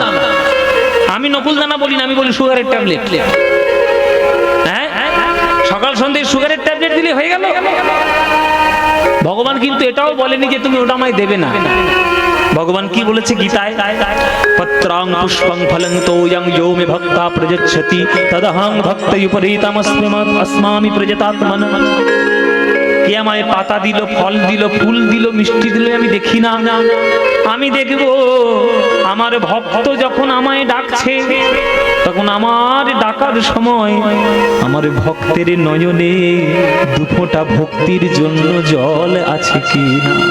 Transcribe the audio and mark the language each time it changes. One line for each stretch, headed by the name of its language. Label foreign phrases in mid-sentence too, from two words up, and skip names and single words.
Bangla: আমি নকুল দানা বলি না, আমি বলি সুগারের ট্যাবলেট। হ্যাঁ, সকাল সন্ধ্যে সুগারের ট্যাবলেট দিলে হয়ে গেল। ভগবান কিন্তু এটাও বলেনি যে তুমি ওটা আমায় দেবে না। ভগবান কি বলেছে গীতায়?
Sanskrit: পত্রাং পুষ্পং ফলং তোয়ং यो मे भक्ता प्रयच्छति तदहं भक्तयुपरीतमस्मामि प्रयतात्मनः।
Bangla: কে আমায় পাতা দিল, ফল দিল, ফুল দিল, মিষ্টি দিল, আমি দেখি না। আমি দেখবো আমার ভক্ত যখন আমায় ডাকছে, তখন আমার ডাকার সময় আমার ভক্তের নয়নে দুফোঁটা ভক্তির জন্য জল আছে কি না।